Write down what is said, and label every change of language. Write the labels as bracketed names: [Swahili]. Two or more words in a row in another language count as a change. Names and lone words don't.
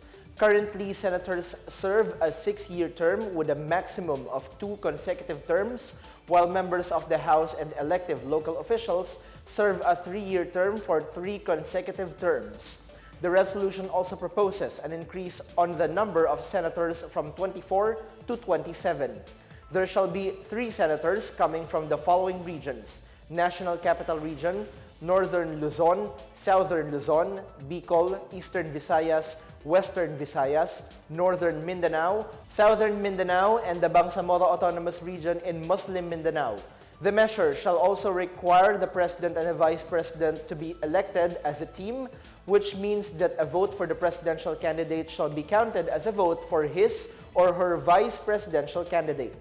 [English] Currently, senators serve a 6-year term with a maximum of 2 consecutive terms, while members of the House and elective local officials serve a 3-year term for 3 consecutive terms. The resolution also proposes an increase on the number of senators from 24 to 27. There shall be 3 senators coming from the following regions: National Capital Region, Northern Luzon, Southern Luzon, Bicol, Eastern Visayas, Western Visayas, Northern Mindanao, Southern Mindanao, and the Bangsamoro Autonomous Region in Muslim Mindanao. The measure shall also require the President and the Vice President to be elected as a team, which means that a vote for the presidential candidate shall be counted as a vote for his or her vice presidential candidate.